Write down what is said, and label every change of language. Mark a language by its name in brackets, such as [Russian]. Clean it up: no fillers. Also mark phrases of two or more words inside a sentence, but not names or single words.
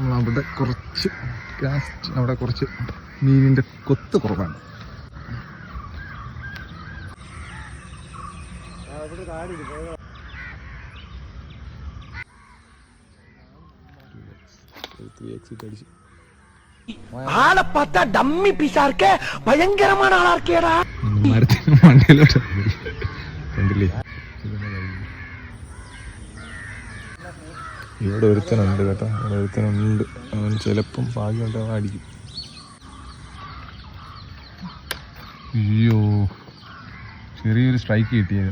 [Malayalam] നമ്മൾ അവിടെ കുറച്ച് മീനിന്റെ കൊത്ത് കുറവാണ്. [Tamil] ആളെ பார்த்தா [English] dummy piece [Tamil] இருக்க பயங்கரமான ஆளா இருக்கேடா. [Malayalam] മരത്തിന് മണ്ടയിലോട്ട് കണ്ടില്ലേ? ഇവിടെ ഒരുത്തനുണ്ട് കേട്ടോ. അവിടെ ഒരുത്തനുണ്ട്. അവൻ ചിലപ്പം ഭാഗ്യമുണ്ട് അവൻ അടിക്കും. അയ്യോ, ചെറിയൊരു സ്ട്രൈക്ക് കിട്ടിയത്.